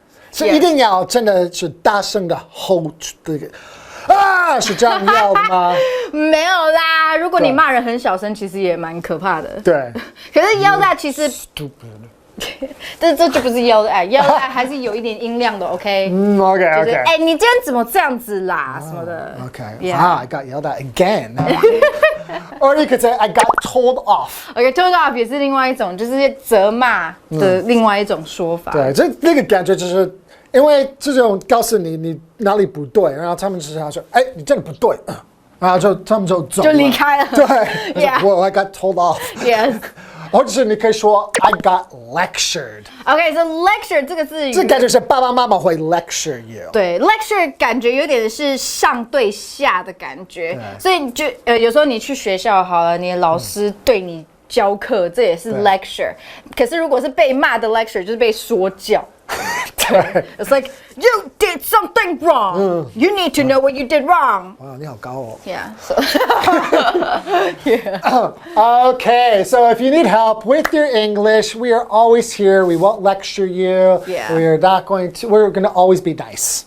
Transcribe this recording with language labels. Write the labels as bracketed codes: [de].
[zh] So 一定要真的是大声的吼这个啊，是这样要的吗？没有啦，如果你骂人很小声，其实也蛮可怕的。对。可是腰带其实，这就不是腰带，腰带还是有一点音量的，OK？ [en] OK 就是哎，你今天怎么这样子啦？什么的。 Okay. Yeah. Wow, I got yelled at again. Or you could say I got told off. [zh] OK，told off 也是另外一种，就是责骂的另外一种说法。对，这那个感觉就是因为这种告诉你你哪里不对，然后他们就是要说，哎，你真的不对，然后他们就走了，就离开了。对 [en] Yeah. Well, I got told off. Yes. [zh] 或者是你可以说 I got lectured. OK，so lecture 这个字，这感觉是爸爸妈妈会 lecture you. 对 lecture 感觉有点是上对下的感觉，所以就有时候你去学校好了，你的老师对你教课，这也是 lecture。可是如果是被骂的 lecture，就是被说教。 [en] 对 ，It's like you did something wrong. You need to know what you did wrong. [zh] 哇，你好高哦。 [en] Yeah. So. Yeah. Okay, so if you need help with your English, we are always here. We won't lecture you. Yeah. We're going to always be nice.